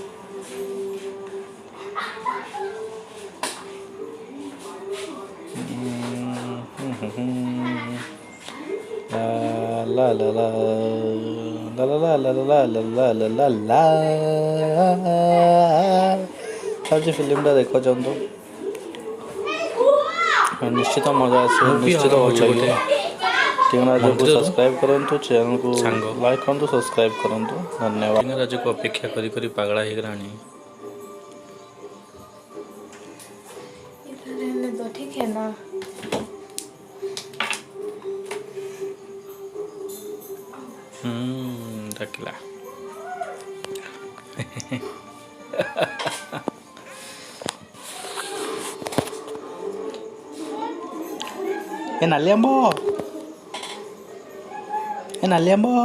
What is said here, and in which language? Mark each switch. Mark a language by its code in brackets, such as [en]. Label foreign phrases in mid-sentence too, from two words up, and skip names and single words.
[or] ଲା ଲା ଲା ଲା ଲା ଲା ଲା ଲା ଲା ଲା ଚାଲୁଛି ଫିଲ୍ମଟା ଦେଖନ୍ତୁ। ନିଶ୍ଚିତ ମଜା ଆସିବ, ନିଶ୍ଚିତ ଭଲ ଲାଗିବ। ଟିଙ୍ଗା ରାଜୁକୁ ସବସ୍କ୍ରାଇବ୍ କରନ୍ତୁ, ଚ୍ୟାନେଲକୁ ଲାଇକ୍ କରନ୍ତୁ, ସବସ୍କ୍ରାଇବ୍ କରନ୍ତୁ। ଧନ୍ୟବାଦ। ଟିଙ୍ଗା ରାଜୁକୁ ଅପେକ୍ଷା କରି କରି ପାଗଳା ହେଇଗଲାଣି। [hi] इधर रहने दो, ठीक है ना। [or] ଡାକିଲା। ଏ ନାଲି ଆମ୍ବ, ଏ ନାଲି ଆମ୍ବ।